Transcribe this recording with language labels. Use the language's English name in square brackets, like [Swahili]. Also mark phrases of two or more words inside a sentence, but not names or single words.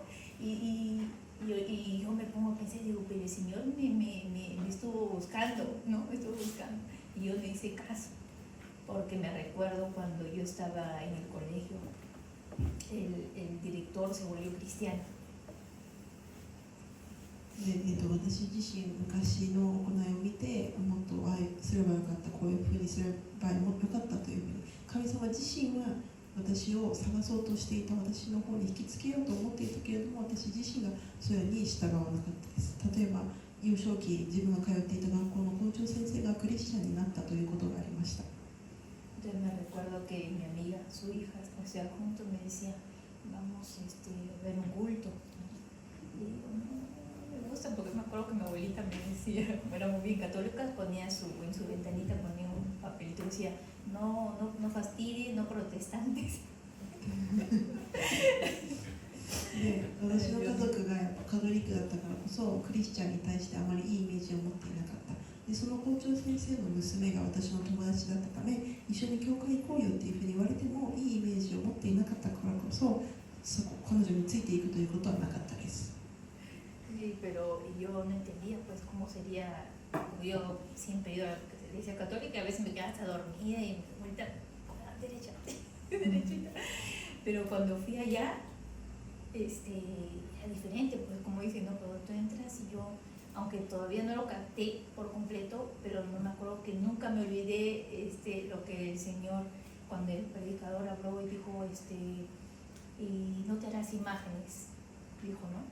[Spanish] Y yo me pongo a pensar, digo, pero el Señor me estuvo buscando, ¿no? Me estuvo buscando. Y yo no hice caso, porque me recuerdo cuando yo estaba en el colegio, el director se volvió cristiano. [Japanese] 私自身、昔の行いを見て、もっとすればよかった、こういうふうにすればよかったというふうに、神様自身は私を探そうとしていた、私の方に引きつけようと思っていたけれども、私自身がそれに従わなかったです。例えば、幼少期、自分が通っていた学校の校長先生がクリスチャンになったということがありました。 [Spanish] Entonces me recuerdo que mi amiga, su hija, o sea, juntos me decía, vamos a ver un culto. Y digo, no me gusta, porque me acuerdo que mi abuelita me decía, como éramos bien católicas, ponía en su ventanita, ponía un papelito y decía, no fastidie, no protestantes. [Japanese] で、私の家族がやっぱカトリックだったからこそ、クリスチャンに対してあまりいいイメージを持っていなかった。で、その校長先生の娘が私の友達だったため、一緒に教会行こうよっていうふうに言われても、いいイメージを持っていなかったからこそ、彼女についていくということはなかったです。 [Spanish] Sí, pero yo no entendía pues cómo sería, yo siempre he ido a la iglesia católica, a veces me quedaba hasta dormida y ahorita derecha, derechita. Pero cuando fui allá, era diferente, pues como dicen, no, pero tú entras y yo, aunque todavía no lo capté por completo, pero no me acuerdo que nunca me olvidé lo que el Señor, cuando el predicador habló y dijo, y no te harás imágenes, dijo, ¿no?